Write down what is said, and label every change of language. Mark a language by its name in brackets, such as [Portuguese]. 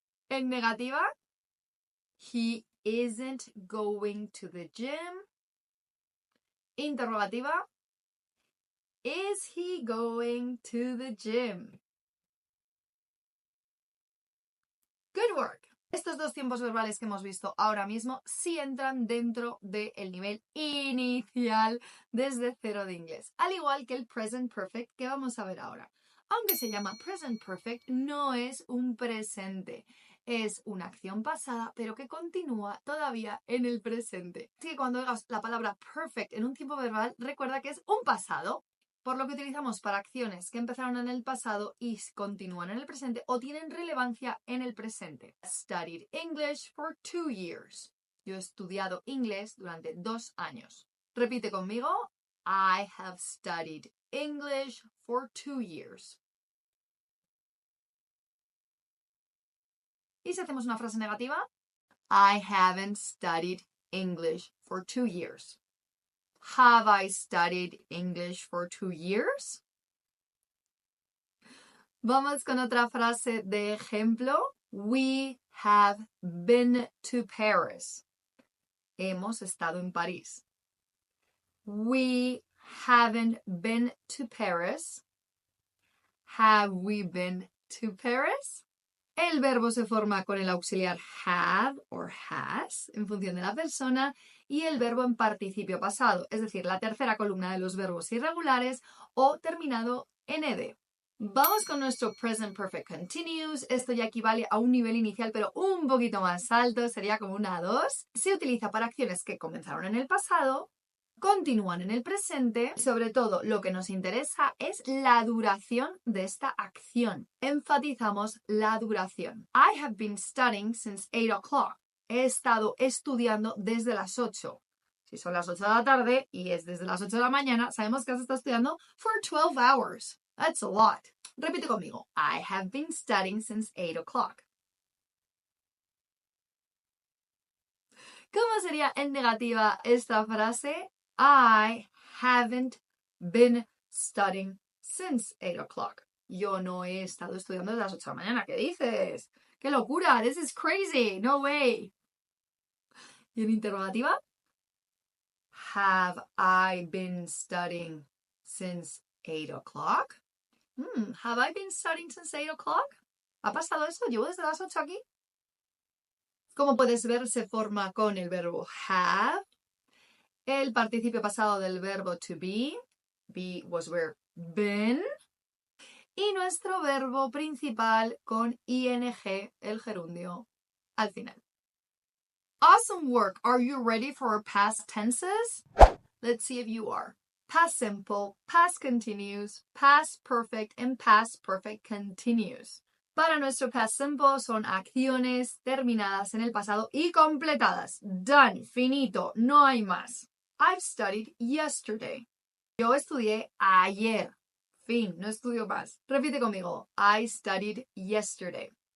[Spanish] En negativa, [English] he isn't going to the gym. Interrogativa, is he going to the gym? Good work. [Spanish] Estos dos tiempos verbales que hemos visto ahora mismo sí entran dentro del nivel inicial desde cero de inglés, al igual que el present perfect que vamos a ver ahora. Aunque se llama present perfect, no es un presente, es una acción pasada, pero que continúa todavía en el presente. Así que cuando oigas la palabra perfect en un tiempo verbal, recuerda que es un pasado, por lo que utilizamos para acciones que empezaron en el pasado y continúan en el presente o tienen relevancia en el presente. [English] I studied English for 2 years. [Spanish] Yo he estudiado inglés durante 2 años. Repite conmigo. [English] I have studied English for 2 years. [Spanish] ¿Y si hacemos una frase negativa? [English] I haven't studied English for 2 years. Have I studied English for 2 years? [Spanish] Vamos con otra frase de ejemplo. [English] We have been to Paris. [Spanish] Hemos estado en París. [English] We haven't been to Paris. Have we been to Paris? [Spanish] El verbo se forma con el auxiliar have or has en función de la persona y el verbo en participio pasado, es decir, la tercera columna de los verbos irregulares o terminado en ed. Vamos con nuestro present perfect continuous. Esto ya equivale a un nivel inicial, pero un poquito más alto. Sería como una 2. Se utiliza para acciones que comenzaron en el pasado, continúan en el presente. Sobre todo, lo que nos interesa es la duración de esta acción. Enfatizamos la duración. [English] I have been studying since 8 o'clock. [Spanish] He estado estudiando desde las 8. Si son las 8 de la tarde y es desde las 8 de la mañana, sabemos que has estado estudiando [English] for 12 hours. That's a lot. [Spanish] Repite conmigo. [English] I have been studying since 8 o'clock. [Spanish] ¿Cómo sería en negativa esta frase? [English] I haven't been studying since 8 o'clock. [Spanish] Yo no he estado estudiando desde las 8 de la mañana. ¿Qué dices? ¡Qué locura! [English] This is crazy. No way. [Spanish] ¿Y en interrogativa? [English] Have I been studying since 8 o'clock? Have I been studying since 8 o'clock? [Spanish] ¿Ha pasado eso? ¿Llevo desde las 8 aquí? Como puedes ver, se forma con el verbo have, el participio pasado del verbo to be was where, been, y nuestro verbo principal con ing, el gerundio, al final. [English] Awesome work! Are you ready for our past tenses? Let's see if you are. Past simple, past continuous, past perfect, and past perfect continuous. [Spanish] Para nuestro past simple son acciones terminadas en el pasado y completadas. Done, finito, no hay más. [English] I've studied yesterday. [Spanish] Yo estudié ayer. Fin, no estudio más. Repite conmigo. [English] I studied yesterday.